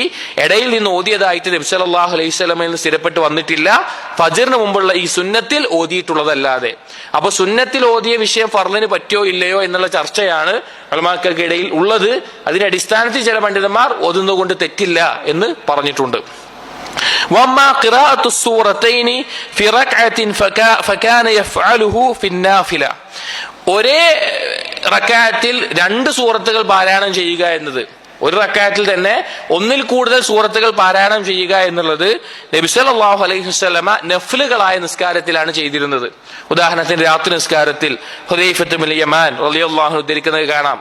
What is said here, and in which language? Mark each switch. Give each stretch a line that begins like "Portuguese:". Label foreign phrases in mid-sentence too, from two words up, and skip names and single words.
Malayalam: ഇടയിൽ നിന്ന് ഓതിയതായിട്ട് നബി
Arabic: صلى الله عليه وسلم
Malayalam: നിന്ന് സ്ഥിരപ്പെട്ട് വന്നിട്ടില്ല, ഫജ്റിന് മുമ്പുള്ള ഈ സുന്നത്തിൽ ഓതിയിട്ടുള്ളതല്ലാതെ. അപ്പൊ സുന്നത്തിൽ ഓതിയ വിഷയം ഫർളിന് പറ്റോ ഇല്ലയോ എന്നുള്ള ചർച്ചയാണ് ഉലമാക്കൾക്കിടയിൽ ഉള്ളത്. അതിന്റെ അടിസ്ഥാനത്തിൽ ചില പണ്ഡിതന്മാർ ഓതുന്നതുകൊണ്ട് തെറ്റില്ല എന്ന് പറഞ്ഞിട്ടുണ്ട്.
Arabic: وَأَمَّا قِرَاءَةُ السُّورَتَيْنِ فِي رَكْعَةٍ فَكَانَ يَفْعَلُهُ فِي النَّافِلَةِ.
Malayalam: ഒരേ റക്അത്തിൽ 2 സൂറത്തുകൾ പാരായണം ചെയ്യുക എന്നത്, ഒരു റക്അത്തിൽ തന്നെ ഒന്നിൽ കൂടുതൽ സൂറത്തുകൾ പാരായണം ചെയ്യുക എന്നുള്ളത് നബി
Arabic: صلى الله عليه وسلم
Malayalam: നഫ്ലുകളായ നിസ്കാരത്തിലാണ് ചെയ്തിരുന്നത്. ഉദാഹരണത്തിന് രാത്രി നിസ്കാരത്തിൽ ഹുദൈഫത്ത് ബിൻ യമാൻ
Arabic: رضي الله عنه
Malayalam: ഉദ്ധരിക്കുന്നത് കാണാം.